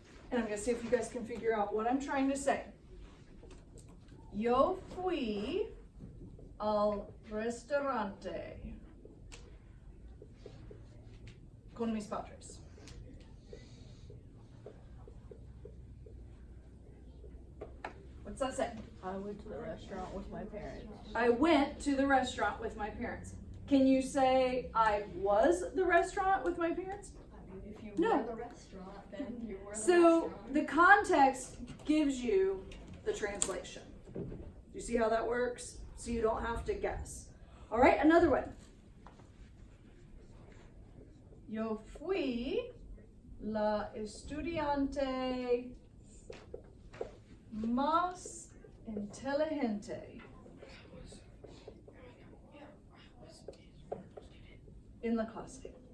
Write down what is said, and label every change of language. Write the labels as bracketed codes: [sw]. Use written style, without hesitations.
[en] And I'm gonna see if you guys can figure out what I'm trying to say. [es] Yo fui al restaurante con mis padres. [en] What's that say? I went to the restaurant with my parents. I went to the restaurant with my parents. Can you say I was the restaurant with my parents? If you No. were the restaurant, then you were the So restaurant. the context gives you the translation. Do you see how that works? So you don't have to guess. All right, another one. [es] Yo fui la estudiante más inteligente en la clase.